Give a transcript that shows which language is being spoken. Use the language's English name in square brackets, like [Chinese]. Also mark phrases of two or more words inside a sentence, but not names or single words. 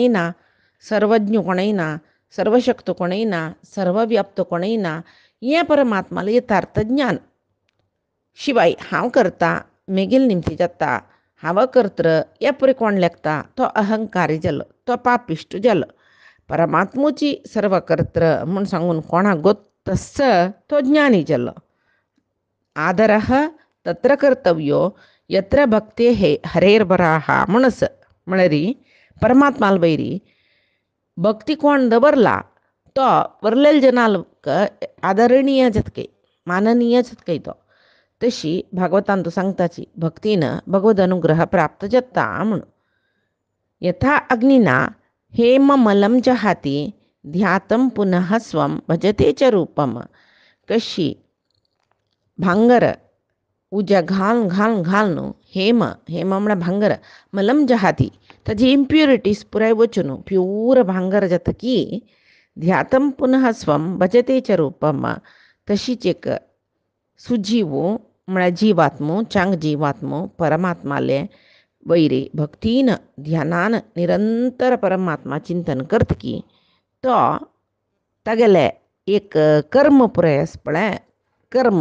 [Konkani] ना सर्वज्ञ कोणेय ना सर्वशक्त कोणेय ना सर्वव्याप्त कोणेय ना हें परमात्माला यथार्थ ज्ञान शिवाय हांव करता मेगेल निमती जाता हांव कर्त्र हे परी कोण लेखता तो अहंकारी जालो तो पापिश्ट जालो परमात्मूची सर्व कर्त्र म्हूण सांगून कोणाक गोत्तस तो ज्ञानी जालो [Sanskrit] आदरः तत्र कर्तव्यो यत्र भक्ते हरेर्बराः [Konkani] म्हणस म्हळ्यार परमात्माल वैरी भक्ती कोण दवरला तो वरलेल जनाक आदरणीय जतके माननीय जतके तो तशी भागवतान तू सांगताची भक्तीन भगवद अनुग्रह प्राप्त जाता म्हणून [Sanskrit] यथा अग्निना हेममलं जहाती ध्यातं पुनः स्वं भजते च रूपम [Konkani] कशी भांगर उज्या घाल न्हू हेम म्हळ्यार भांगर [Sanskrit] मलम जहाती [Konkani] ताजी इम्प्युरिटीज पुराय वचून प्यूर भांगर जातकी [Sanskrit] ध्यातं पुनः स्वं भजते च रूपम [Konkani] तशीच एक सुजीवू म्हळ्यार जीवात्मो चांग जीवात्मो परमात्माले वैरी भक्तीन ध्यानान निरंतर परमात्मा चिंतन करतकी तो तागेले एक कर्म पुराय आस पळय कर्म